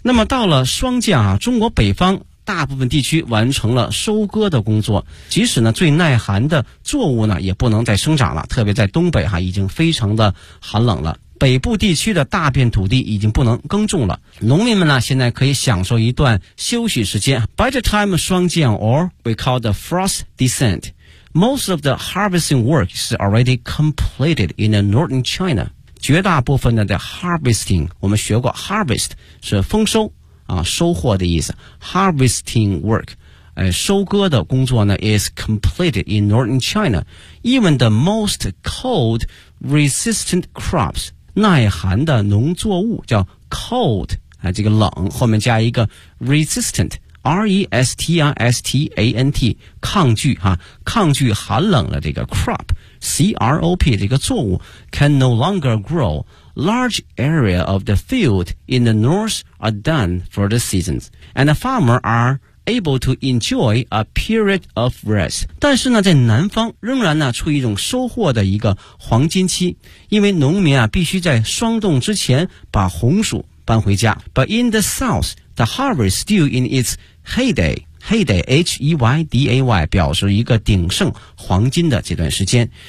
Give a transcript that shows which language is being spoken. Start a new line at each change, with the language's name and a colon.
Chinese: 那么到了霜降啊，中国北方大部分地区完成了收割的工作，即使呢最耐寒的作物呢也不能再生长了，特别在东北啊已经非常的寒冷了，北部地区的大片土地已经不能耕种了，农民们呢现在可以享受一段休息时间。
English: By the time 霜降 or we call the frost descentMost of the harvesting work is already completed in the northern China.
Chinese: 绝大部分的 the harvesting, 我们学过 harvest, 是丰收啊，收获的意思。
English: Harvesting work,
Chinese: 收割的工作呢
English: is completed in northern China. Even the most cold resistant crops,
Chinese: 耐寒的农作物叫
English: cold,
Chinese: 啊，这个冷，后面加一个
English: resistant,R-E-S-T-I-S-T-A-N-T
Chinese: 抗拒哈、啊，抗拒寒冷的这个
English: crop C-R-O-P
Chinese: 这个作物
English: can no longer grow. Large area of the field in the north are done for the seasons, and the farmer are able to enjoy a period of rest.
Chinese: 但是呢，在南方仍然呢处于一种收获的一个黄金期，因为农民啊必须在霜冻之前把红薯搬回家。
English: But in the southThe harvest still in its heyday, heyday, H-E-Y-D-A-Y,
Chinese: 表示一个鼎盛黄金的这段时间。